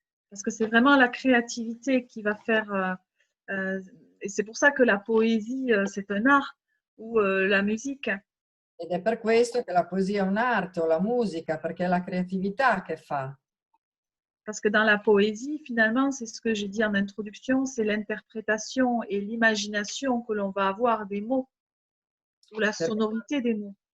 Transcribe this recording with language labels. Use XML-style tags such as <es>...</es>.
<fr>Parce que c'est vraiment la créativité qui va faire... et c'est pour ça que la poésie, c'est un art, ou la musique.</fr> <it>Ed è per questo che la poesia è un'arte, o la musica, perché è la creatività che fa.</it> <fr>Parce que dans la poésie, finalement, c'est ce que j'ai dit en introduction, c'est l'interprétation et l'imagination que l'on va avoir des mots, ou la sonorité des mots.</fr>